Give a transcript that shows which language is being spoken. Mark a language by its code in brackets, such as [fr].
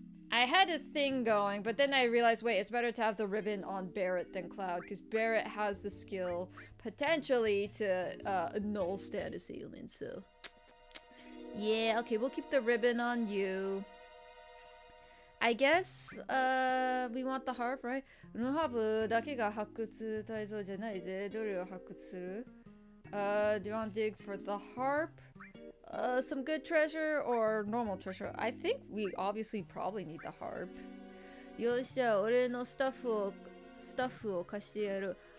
[en] I had a thing going, but then I realized, wait, it's better to have the ribbon on Barrett than Cloud, because Barrett has the skill, potentially, to annul status ailments, so... Yeah, okay, we'll keep the ribbon on you. I guess, we want the harp, right? [ja] ルノハーブだけが発掘対象じゃないぜ。どれを発掘する? [en] Do you want to dig for the harp? Some good treasure or normal treasure? I think we obviously probably need the harp. [ja] よし、じゃあ俺のスタッフを貸してやる。